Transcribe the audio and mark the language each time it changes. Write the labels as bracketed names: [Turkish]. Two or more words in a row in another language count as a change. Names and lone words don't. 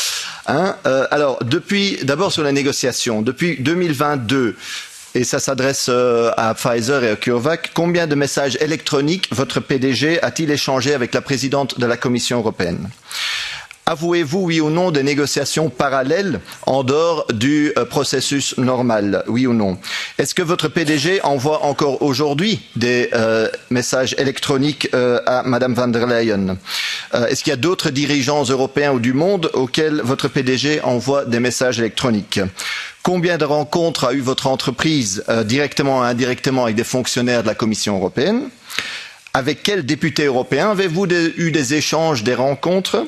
[French] Alors, d'abord sur la négociation, depuis 2022, et ça s'adresse à Pfizer et à CureVac, combien de messages électroniques votre PDG a-t-il échangé avec la présidente de la Commission européenne? Avouez-vous, oui ou non, des négociations parallèles en dehors du processus normal, oui ou non? Est-ce que votre PDG envoie encore aujourd'hui des messages électroniques à Madame van der Leyen? Est-ce qu'il y a d'autres dirigeants européens ou du monde auxquels votre PDG envoie des messages électroniques? Combien de rencontres a eu votre entreprise directement ou indirectement avec des fonctionnaires de la Commission européenne? Avec quels députés européens avez-vous eu des échanges, des rencontres?